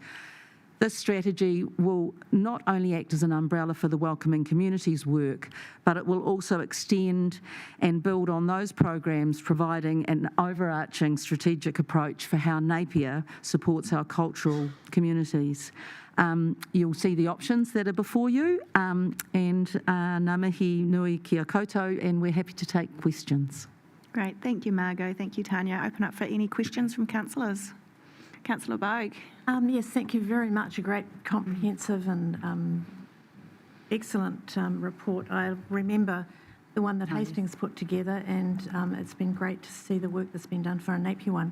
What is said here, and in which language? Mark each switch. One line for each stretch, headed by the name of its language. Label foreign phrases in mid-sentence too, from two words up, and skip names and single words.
English: This strategy will not only act as an umbrella for the Welcoming Communities work, but it will also extend and build on those programs, providing an overarching strategic approach for how Napier supports our cultural communities. You'll see the options that are before you, and
Māori: ngā mihi nui kia koutou,
English: and we're happy to take questions. Great, thank you, Margot. Thank you, Tanya. Open up for any questions from councillors. Councillor Bogue. Yes, thank you very much. A great, comprehensive and excellent report. I remember the one that Hastings put together, and it's been great to see the work that's been done for a Napier one.